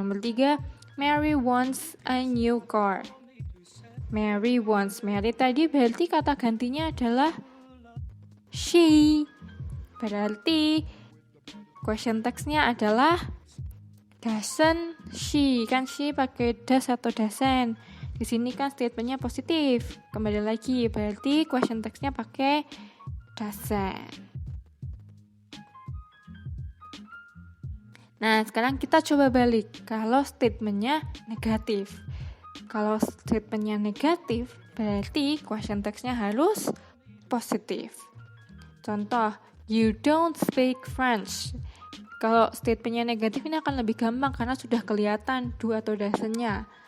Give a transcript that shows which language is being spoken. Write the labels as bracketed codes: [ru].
[en] Nomor 3, Mary wants a new car. Mary wants. [id] Mary tadi berarti kata gantinya adalah she. Berarti question text-nya adalah doesn't she. Kan she pakai does atau doesn't. Di sini kan statementnya positif. Kembali lagi, berarti question text-nya pakai doesn't. Nah, sekarang kita coba balik. Kalau statementnya negatif. Kalau statementnya negatif, berarti question text-nya harus positif. [en] Contoh, you don't speak French. [id] Kalau statementnya negatif ini akan lebih gampang karena sudah kelihatan do atau doesn't-nya.